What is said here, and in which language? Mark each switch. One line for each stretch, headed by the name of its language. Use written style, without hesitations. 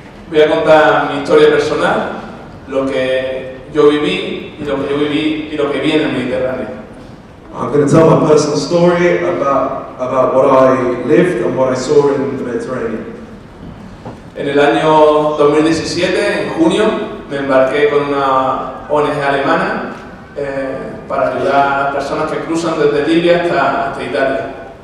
Spanish: Voy a contar mi historia personal, lo que yo viví y lo que vi en el Mediterráneo.
English: I'm going to tell my personal story about what I lived and what I saw in the Mediterranean.
Spanish: En el año 2017, en junio, me embarqué con una ONG alemana para ayudar a las personas que cruzan desde Libia hasta Italia.